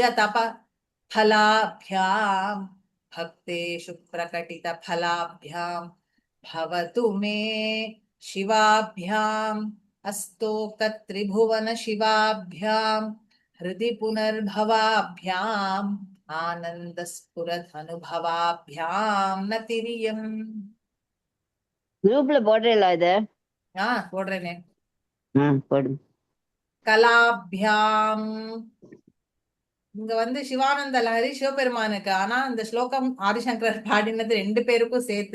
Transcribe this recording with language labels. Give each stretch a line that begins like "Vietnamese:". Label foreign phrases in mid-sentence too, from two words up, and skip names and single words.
Sanskrit: தப फलाभ्याम भक्तेषु प्रकटित फलाभ्याम भवतु मे शिवाभ्याम अस्तोक्त त्रिभुवन शिवाभ्याम हृदि पुनर्भवाभ्याम आनंद स्फुरत अनुभवाभ्याम नतिरियम.
Tamil: குரூப்ல போடுறீங்களா இத? போடுறேனே. போடு. கலாபியாம் இங்க வந்து சிவானந்த லஹரி சிவபெருமானுக்கு, ஆனா இந்த ஸ்லோகம் ஆதிசங்கரர் பாடினது ரெண்டு பேருக்கும் சேர்த்து.